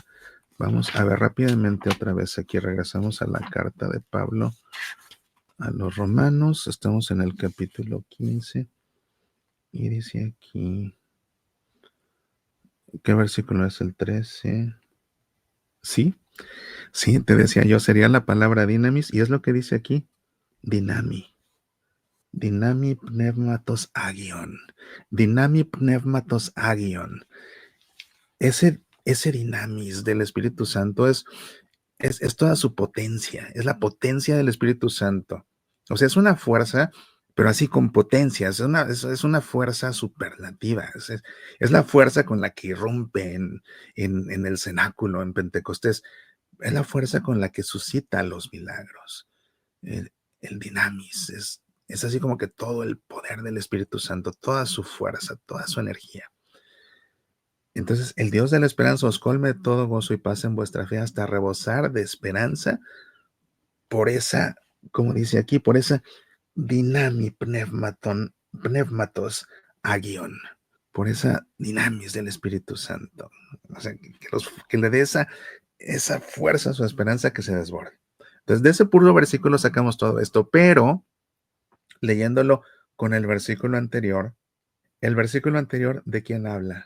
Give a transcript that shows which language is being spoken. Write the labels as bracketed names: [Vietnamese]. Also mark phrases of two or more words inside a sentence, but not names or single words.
[Spanish] Vamos a ver rápidamente otra vez aquí. Regresamos a la carta de Pablo a los Romanos. Estamos en el capítulo 15 y dice aquí, ¿qué versículo es el 13? Sí, sí, te decía yo, sería la palabra dinamis y es lo que dice aquí, dinami. [Greek] δυνάμει πνεύματος ἁγίου. δυνάμει πνεύματος ἁγίου. [Spanish] Ese dinamis del Espíritu Santo es toda su potencia, es la potencia del Espíritu Santo. O sea, es una fuerza, pero así con potencia, es una fuerza superlativa, es la fuerza con la que irrumpe en el cenáculo, en Pentecostés, es la fuerza con la que suscita los milagros. El dinamis es así como que todo el poder del Espíritu Santo, toda su fuerza, toda su energía. Entonces, el Dios de la esperanza os colme de todo gozo y paz en vuestra fe hasta rebosar de esperanza por esa, como dice aquí, por esa [Greek] δυνάμει πνεύματος ἁγίου, [Spanish] por esa dinamis del Espíritu Santo. O sea, que le dé esa fuerza a su esperanza que se desborde. Entonces, de ese puro versículo sacamos todo esto, pero leyéndolo con el versículo anterior, ¿de quién habla?